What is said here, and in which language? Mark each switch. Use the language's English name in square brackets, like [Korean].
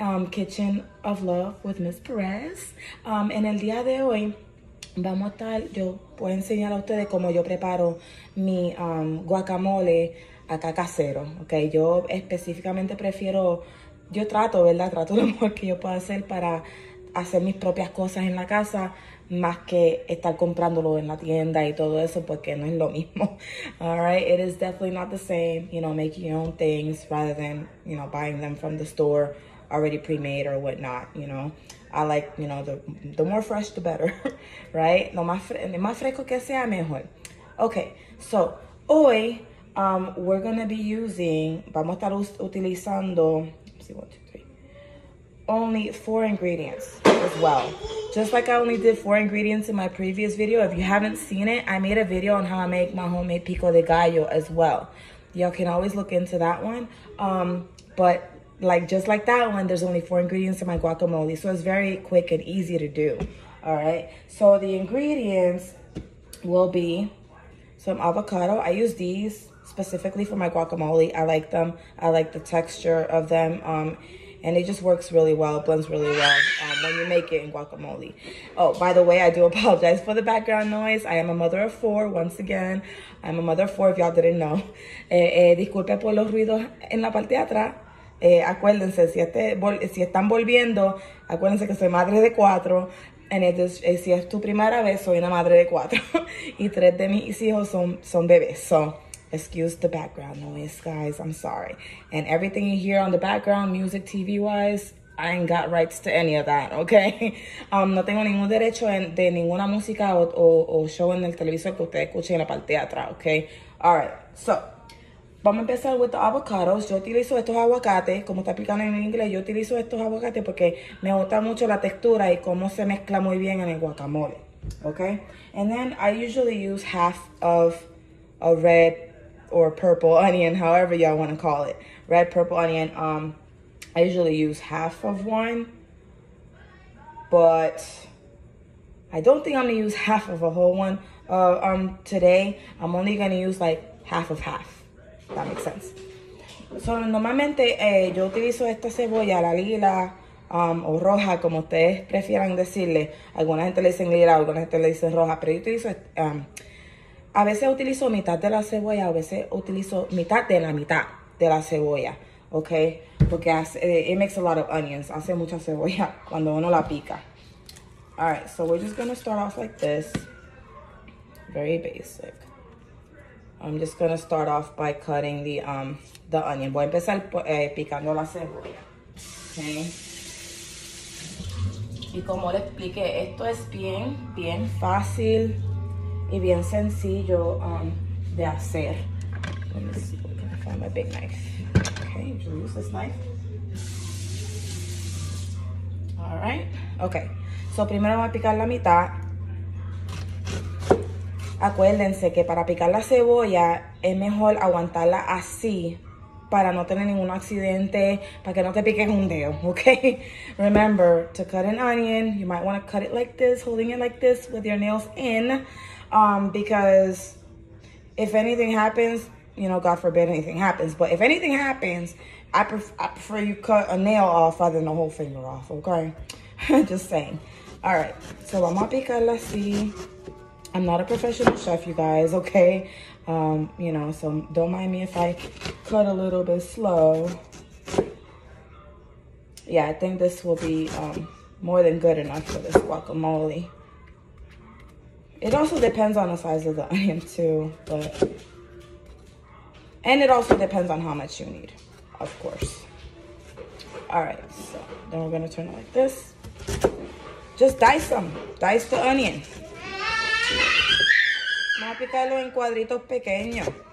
[English] Kitchen of Love with Miss Perez. [Spanish] En el día de hoy vamos a estar, yo voy a enseñar a ustedes cómo yo preparo mi guacamole acá casero, ok. Yo específicamente prefiero, yo trato, ¿verdad? Trato lo mejor que yo pueda hacer para hacer mis propias cosas en la casa, más que estar comprándolo en la tienda y todo eso, porque no es lo mismo. [English] All right, it is definitely not the same, you know, making your own things rather than, you know, buying them from the store already pre-made or whatnot, you know. I like, you know, the more fresh, the better, right? [Spanish] Lo más fresco que sea, mejor. [English] Okay, so, [Spanish] hoy, [English] we're going to be using, [Spanish] vamos a estar utilizando, [English] let's see, 1, 2, 3, only 4 ingredients as well. Just like I only did 4 ingredients in my previous video. If you haven't seen it, I made a video on how I make my homemade pico de gallo as well. Y'all can always look into that one. But like just like that one, there's only 4 ingredients in my guacamole. So it's very quick and easy to do. All right. So the ingredients will be some avocado. I use these specifically for my guacamole. I like them. I like the texture of them. And it just works really well, blends really well when you make it in guacamole. Oh, by the way, I do apologize for the background noise. I am a mother of 4, once again. I'm a mother of 4, if y'all didn't know. [Spanish] Disculpe por los ruidos en la parte de atrás. Acuérdense, si están volviendo, acuérdense que soy madre de 4. Si es tu primera vez, soy una madre de 4. Y 3 de mis hijos son bebés. [English] So, excuse the background noise, guys. I'm sorry. And everything you hear on the background, music, TV-wise, I ain't got rights to any of that, okay? [Spanish] No tengo ningún derecho de ninguna música o show en el televisor que ustedes escuchen en la parte de atrás, okay? [English] All right, so, [Spanish] vamos a empezar [English] with the avocados. [Spanish] Yo utilizo estos aguacates, como está explicando en inglés, yo utilizo estos aguacates porque me gusta mucho la textura y cómo se mezcla muy bien en el guacamole, okay? [English] And then I usually use half of a red or purple onion, however y'all want to call it. Red, purple onion. I usually use half of one, but I don't think I'm going to use half of a whole one today. I'm only going to use like half of half. That makes sense. [Spanish] So, normalmente yo utilizo esta cebolla, la lila o roja, como ustedes prefieran decirle. Alguna gente le dicen lila, alguna gente le dice roja, pero yo utilizo a veces utilizo mitad de la cebolla, a veces utilizo mitad de la cebolla, ¿ok? Porque [English] it makes a lot of onions. [Spanish] Hace mucha cebolla cuando uno la pica. [English] All right, so we're just going to start off like this. Very basic. I'm just going to start off by cutting the onion. [Spanish] Voy a empezar picando la cebolla, ¿ok? Y como les expliqué, esto es bien fácil y bien sencillo de hacer. [English] Let me see if I can find my big knife. Okay, usually use this knife. All right, okay. [Spanish] So primero voy a picar la mitad. Acuérdense que para picar la cebolla es mejor aguantarla así para no tener ningún accidente, para que no te piques un dedo, okay? [English] Remember, to cut an onion, you might want to cut it like this, holding it like this with your nails in. Because if anything happens, you know, God forbid anything happens, but if anything happens, I prefer you cut a nail off rather than a whole finger off, okay? Just saying. [Spanish] All right, so vamos a picarla así. [English] I'm not a professional chef, you guys, okay? You know, so don't mind me if I cut a little bit slow. Yeah, I think this will be more than good enough for this guacamole. It also depends on the size of the onion too, and it also depends on how much you need, of course. All right, so then we're gonna turn it like this. Just dice them. Dice the onion. [Spanish] Vamos a picarlo en cuadritos pequeños.